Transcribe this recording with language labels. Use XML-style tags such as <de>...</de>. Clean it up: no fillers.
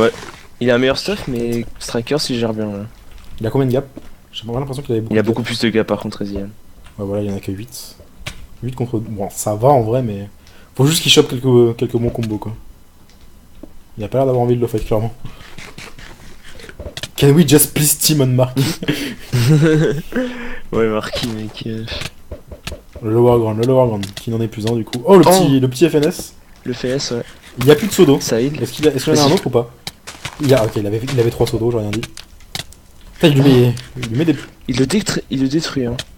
<fr>Ouais, il a un meilleur stuff mais Strikers il gère bien là. Il a combien de gap? J'ai pas l'impression qu'il avait beaucoup. Il a beaucoup plus de gap par contre Ezian. Ouais voilà, il y en a que 8. 8 contre... Bon, ça va en vrai mais... Faut juste qu'il chope quelques bons combos quoi. Il a pas l'air d'avoir envie de le fight clairement.</fr> <en>Can we just please team on Marquis?</en> <fr>Ouais Marquis mec. Le lower ground, qui n'en est plus un du coup. Oh le petit FNS. Le FS ouais. Il y a plus de Sodo. Saïd. Est-ce qu'il y en a un autre ou pas? Ok, il avait 3 Sodo, j'ai rien dit. Putain, il lui met des... Il le détruit hein.</fr>